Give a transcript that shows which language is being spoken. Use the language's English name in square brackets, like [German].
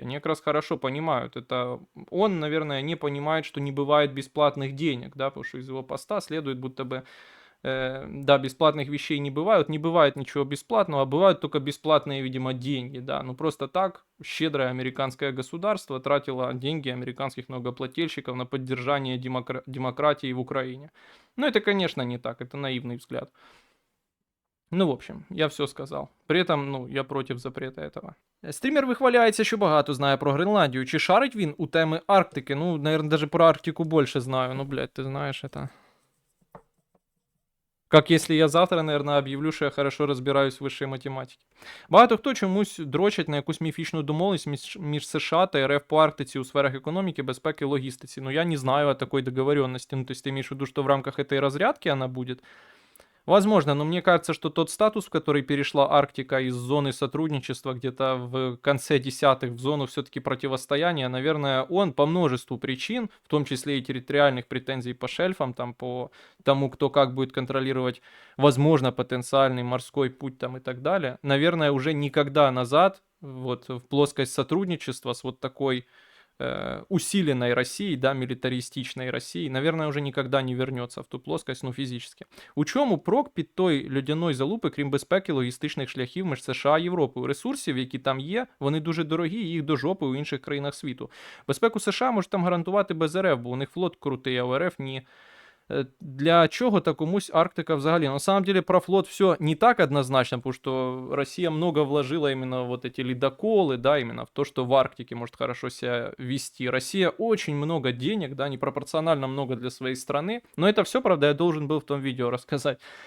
[Russian] Они как раз хорошо понимают. Это он, наверное, не понимает, что не бывает бесплатных денег, да, потому что из его поста следует, будто бы да, бесплатных вещей не бывает ничего бесплатного, а бывают только бесплатные, видимо, деньги, да, ну просто так щедрое американское государство тратило деньги американских налогоплательщиков на поддержание демократии в Украине. Ну это, конечно, не так, это наивный взгляд. Ну, в общем, [Ukrainian] я все сказав. [Russian] При этом, ну, я проти запрета этого. [Ukrainian] Стрімер вихваляється, що багато знає про Гренландію. Чи шарить він у теми Арктики? [Russian] Ну, наверное, даже про Арктику [Ukrainian] більше знаю. [Russian] Ну, блядь, [Ukrainian] ти знаєш, [Russian] это... Как если я завтра, наверное, [Ukrainian] об'явлю, що я хорошо розбираюсь в вищій математиці. Багато хто чомусь дрочать на якусь міфічну домовленість між США та РФ по Арктиці у сферах економіки, безпеки, логістиці. [Russian] Ну, я не знаю о такой договоренности. Ну, то есть ты имеешь в виду, что в рамках этой разрядки она будет? Возможно, но мне кажется, что тот статус, в который перешла Арктика из зоны сотрудничества где-то в конце десятых в зону все-таки противостояния, наверное, он по множеству причин, в том числе и территориальных претензий по шельфам, там, по тому, кто как будет контролировать, возможно, потенциальный морской путь там и так далее, наверное, уже никогда назад вот в плоскость сотрудничества с вот такой усиленной России, да, [Ukrainian] мілітаристичної Росії, [Russian] наверное, уже никогда не вернется в ту плоскость, ну, фізично. [Ukrainian] У чому прок під той льодяної залупи, крім безпеки логістичних шляхів між США і Європою? Ресурсів, які там є, вони дуже дорогі, їх до жопи у інших країнах світу. Безпеку США може там гарантувати без РФ, бо у них флот крутий, а у РФ ні. Для чего то комусь Арктика взагалі? [Russian] На самом деле про флот все не так однозначно, потому что Россия много вложила именно вот эти ледоколы, да, именно в то, что в Арктике может хорошо себя вести. Россия очень много денег, да, непропорционально много для своей страны, но это все, правда, я должен был в том видео рассказать.